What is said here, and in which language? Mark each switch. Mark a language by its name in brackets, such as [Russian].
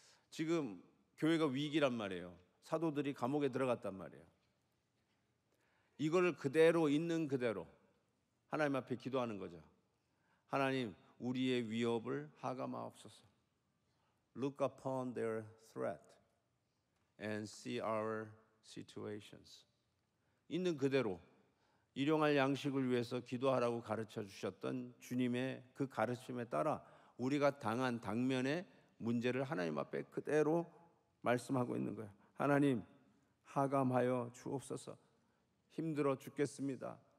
[Korean] 지금 교회가 위기란 말이에요. 사도들이 감옥에 들어갔단 말이에요. 이걸 그대로 있는 그대로 하나님 앞에 기도하는 거죠. 하나님, 우리의 위협을 하감하옵소서. [English] Look upon their threat and see our situations. [Korean] 있는 그대로 일용할 양식을 위해서 기도하라고 가르쳐 주셨던 주님의 그 가르침에 따라 우리가 당한 당면의 문제를 하나님 앞에 그대로 말씀하고 있는 거예요. 하나님, 하감하여 주옵소서. 힘들어 죽겠습니다.